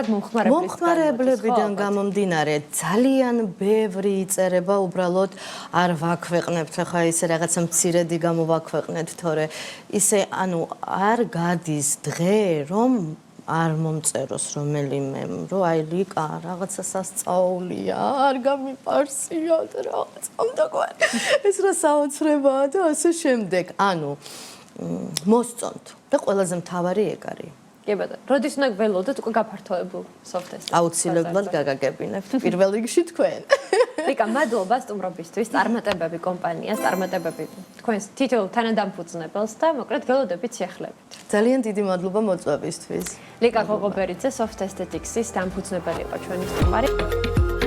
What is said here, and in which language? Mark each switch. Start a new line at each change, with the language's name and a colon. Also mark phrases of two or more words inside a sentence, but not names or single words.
Georgian: მომხმარებლებიდან გამომდინარე, ძალიან ბევრი იწერება, უბრალოდ არ ვაქვეყნებთ, ახლა ისე რაღაცა მცირედი გამოვაქვეყნეთ, თორე ისე, ანუ არ გადის დღე, რომ არ მომწეროს რომელიმე, რომ აი ლიკა რაღაცა სასწაულია, არ გამიპარსიათ რაღაცა უნდა გვარი. ეს რა საოცრებაა და ასე შემდეგ. ანუ მოსწონთ და ყველაზე მთავარი ეგ არის. კი ბატონო, როდის უნდა გველოდოთ უკვე გაფართოებულ soft aesthetics? აუცილებლად გაგაგებინებთ პირველ რიგში თქვენ. ლიკა, მადლობა სტუმრობისთვის, წარმატებები კომპანიას, წარმატებები თქვენს თითოეულ თანადამფუძნებელს და მოკლედ გველოდებით სიახლეებით. ძალიან დიდი მადლობა მოწვევისთვის. ლიკა ღოღობერიძე soft aesthetics-ის დამფუძნებელი იყო ჩვენი სტუმარი.